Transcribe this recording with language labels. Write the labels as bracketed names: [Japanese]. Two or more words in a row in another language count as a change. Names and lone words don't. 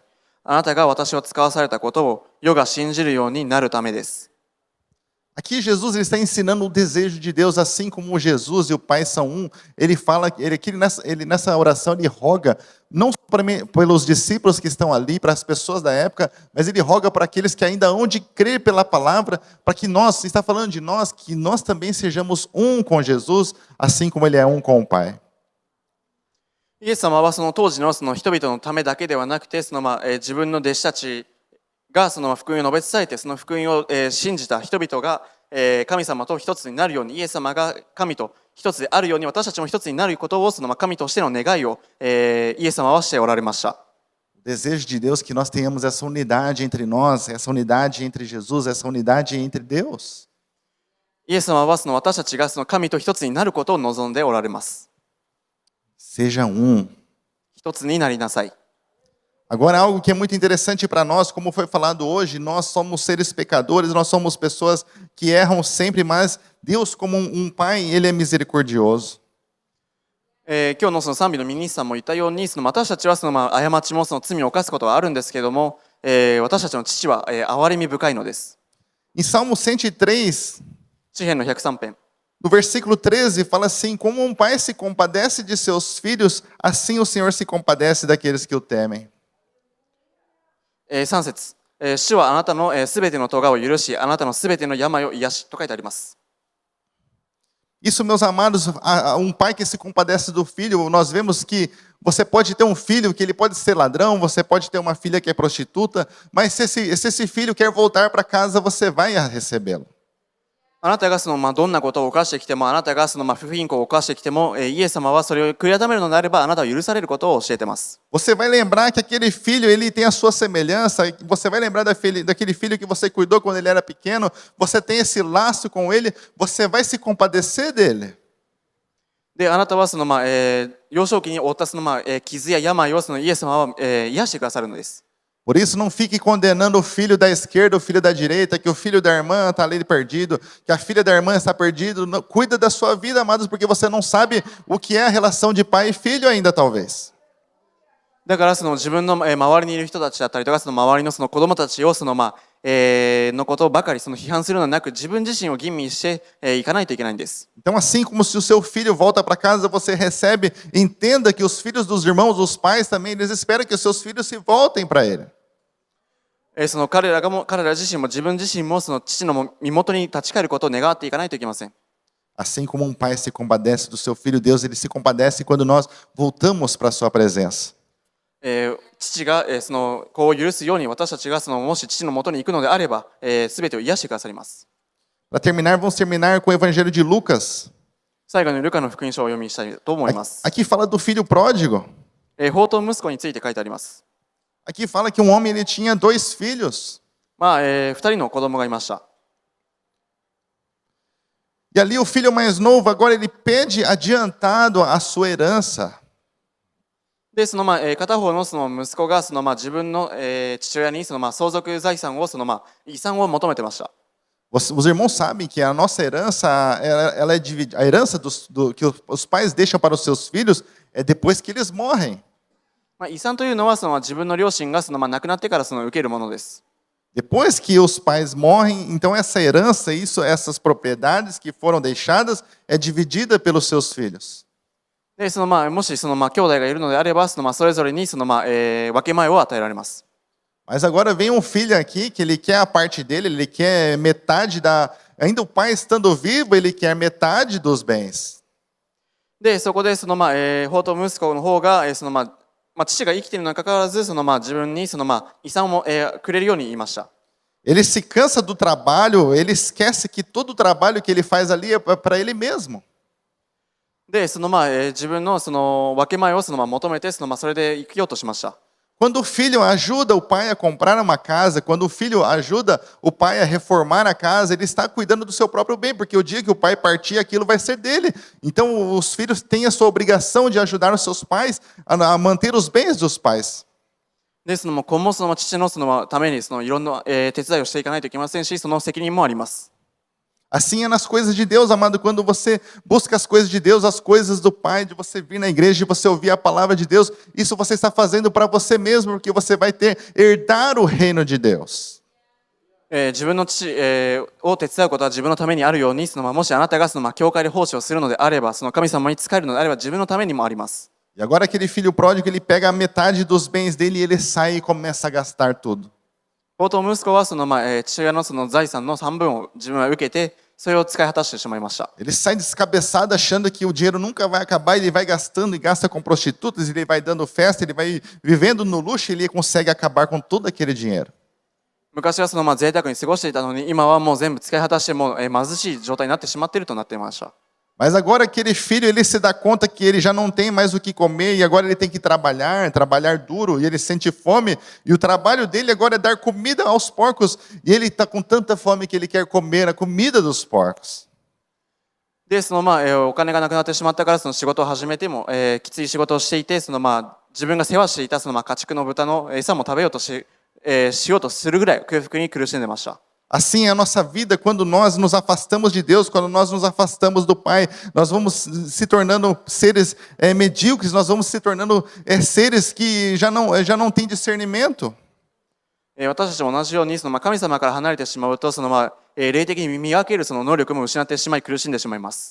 [Japanese] あなたが私を使わされたことを世が信じるようになるためです。 [Portuguese] Aqui Jesus ele está ensinando o desejo de Deus, assim como Jesus e o Pai são um. Ele fala, nessa oração ele roga não só pelos discípulos que estão ali, para as pessoas da época, mas ele roga para aqueles que ainda hão de crer pela palavra, para que nós, está falando de nós, que nós também sejamos um com Jesus, assim como ele é um com o Pai. [Japanese] イエス様はその当時のその人々のためだけではなくて、自分の弟子たちがその福音を述べ伝えて、その福音を信じた人々が神様と一つになるように、イエス様が神と一つであるように、私たちも一つになることを神としての願いをイエス様はしておられました。 [Portuguese] O desejo de Deus é que nós tenhamos essa unidade entre nós, essa unidade entre Jesus, essa unidade entre Deus. [Japanese] イエス様は私たちが神と一つになることを望んでおられます。 [Portuguese] Seja um. [Japanese] 一つになりなさい。 [Portuguese] Agora, algo que é muito interessante para nós, como foi falado hoje, nós somos seres pecadores, nós somos pessoas que erram sempre, mas Deus, como um Pai, Ele é misericordioso. [Japanese] 今日の賛美のミニスさんも言ったように、私たちは過ちも罪を犯すことはあるんですけれども、私たちの父は憐れみ深いのです。 [Portuguese] Em Salmo 103, [Japanese] 詩編の103編。 [Portuguese] no versículo 13, fala assim: Como um pai se compadece de seus filhos, assim o Senhor se compadece daqueles que o temem. [Japanese] 3 節、主はあなたのすべての咎を許し、あなたのすべての病を癒しと書いてあります。 [Portuguese] Isso, meus amados, um pai que se compadece do filho, nós vemos que você pode ter um filho que ele pode ser ladrão, você pode ter uma filha que é prostituta, mas se esse filho quer voltar para casa, você vai recebê-lo. [Japanese] あなたがどんなことを犯してきても、あなたが不貧困を犯してきても、イエス様はそれを悔い改めるのであれば、あなたを許されることを教えています。 [Portuguese] Você vai lembrar que aquele filho, ele tem a sua semelhança, você vai lembrar daquele filho que você cuidou quando ele era pequeno, você tem esse laço com ele, você vai se compadecer dele. [Japanese] で、あなたは幼少期に負った傷や病をイエス様は癒してくださるのです。 [Portuguese] Por isso, não fique condenando o filho da esquerda, o filho da direita, que o filho da irmã está ali perdido, que a filha da irmã está perdido. Cuida da sua vida, amados, porque você não sabe o que é a relação de pai e filho ainda, talvez. [Japanese] だから自分の周りにいる人たちだったりとか、周りの子供たちをのことばかり批判するのではなく、自分自身を吟味していかないといけないんです。 [Portuguese] Então, assim como se o seu filho volta para casa, você recebe, entenda que os filhos dos irmãos, os pais também, eles esperam que os seus filhos se voltem para ele. [Japanese] 彼ら自身も自分自身も父の身元に立ち返ることを願っていかないといけません。 [Portuguese] Assim como um pai se compadece do seu filho, Deus ele se compadece quando nós voltamos para a sua presença. [Japanese] 父が子を許すように、私たちがもし父の元に行くのであれば、すべてを癒してくださります。 [Portuguese] Para terminar, vamos terminar com o Evangelho de Lucas. [Japanese] 最後にルカの福音書をお読みしたいと思います。 [Portuguese] Aqui fala do filho pródigo. [Japanese] 放蕩息子について書いてあります。 [Portuguese] Aqui fala que um homem ele tinha 2 filhos. [Japanese] 2 人の子供がいました。 [Portuguese] E ali o filho mais novo, agora ele pede adiantado a sua herança. [Japanese] で、片方の息子が自分の父親に相続財産を遺産を求めてました。 [Portuguese] Os irmãos sabem que a nossa herança, ela é dividida. A herança que os pais deixam para os seus filhos é depois que eles morrem. [Japanese] 遺産というのは自分の両親が亡くなってから受けるものです。 [Portuguese] Depois que os pais morrem, então essa herança, essas propriedades que foram deixadas, é dividida pelos seus filhos. [Japanese] で、もし兄弟がいるのであれば、それぞれに分け前を与えられます。 [Portuguese] Mas agora vem um filho aqui que ele quer a parte dele, ele quer metade da. Ainda o pai estando vivo, ele quer metade dos bens. [Japanese] で、そこで法と息子の方が、父が生きているのにかかわらず、自分に遺産を、くれるように言いました。 [Portuguese] Ele se cansa do trabalho, ele esquece que todo o trabalho que ele faz ali é para ele mesmo. [Japanese] で、自分の分け前を求めて、それで生きようとしました。 [Portuguese] Quando o filho ajuda o pai a comprar uma casa, quando o filho ajuda o pai a reformar a casa, ele está cuidando do seu próprio bem, porque o dia que o pai partir, aquilo vai ser dele. Então, os filhos têm a sua obrigação de ajudar os seus pais a manter os bens dos pais. [Japanese] で、今後父のためにいろんな、手伝いをしていかないといけませんし、その責任もあります。 [Portuguese] Assim é nas coisas de Deus, amado. Quando você busca as coisas de Deus, as coisas do Pai, de você vir na igreja, de você ouvir a palavra de Deus, isso você está fazendo para você mesmo, porque você vai herdar o reino de Deus. [Japanese] 自分の父、を手伝うことは自分のためにあるように、もしあなたが教会で奉仕をするのであれば、神様に仕えるのであれば、自分のためにもあります。 [Portuguese] E agora aquele filho pródigo, ele pega a metade dos bens dele e ele sai e começa a gastar tudo. [Japanese] 法と息子は父親の財産の半分を自分は受けて、それを使い果たしてしまいました。 [Portuguese] Ele sai descabeçado achando que o dinheiro nunca vai acabar, ele vai gastando e gasta com prostitutas, ele vai dando festa, ele vai vivendo no luxo e ele consegue acabar com todo aquele dinheiro. [Japanese] 昔は贅沢に過ごしていたのに、今はもう全部使い果たしてもう、貧しい状態になってしまっているとなっていました。 [Portuguese] Mas agora aquele filho, ele se dá conta que ele já não tem mais o que comer e agora ele tem que trabalhar duro e ele sente fome e o trabalho dele agora é dar comida aos porcos e ele está com tanta fome que ele quer comer a comida dos porcos. [Japanese] で、お金がなくなってしまったから仕事を始めても、きつい仕事をしていて、自分が世話していた家畜の豚の餌も食べようとしようとするぐらい空腹に苦しんでました。 [Portuguese] Assim é a nossa vida quando nós nos afastamos de Deus, quando nós nos afastamos do Pai, nós vamos se tornando seres medíocres, nós vamos se tornando seres que já não têm discernimento. [Japanese] 私たちも同じように神様から離れてしまうと霊的に見分ける能力も失ってしまい苦しんでしまいます。